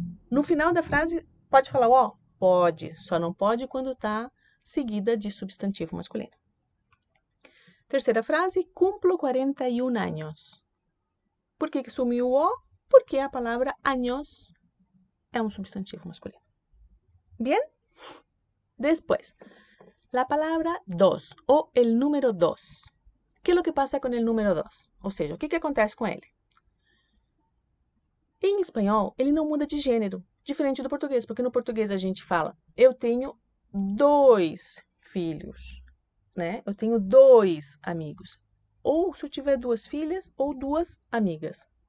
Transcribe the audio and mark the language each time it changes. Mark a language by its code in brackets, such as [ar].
[pt] No final da frase, pode falar O? Pode, só não pode quando está seguida de substantivo masculino. Terceira frase, [es] cumplo 41 anos. [pt] Por que sumiu o O? Porque a palavra años é um substantivo masculino. [es] Bien? Después, la palabra 2 ou el número 2. ¿Qué es lo que pasa con el número 2? [pt] Ou seja, o que acontece com ele? Em espanhol, ele não muda de gênero, diferente do português, porque no português a gente fala, eu tenho 2 filhos, né? Eu tenho 2 amigos. Ou se eu tiver 2 filhas ou 2 amigas.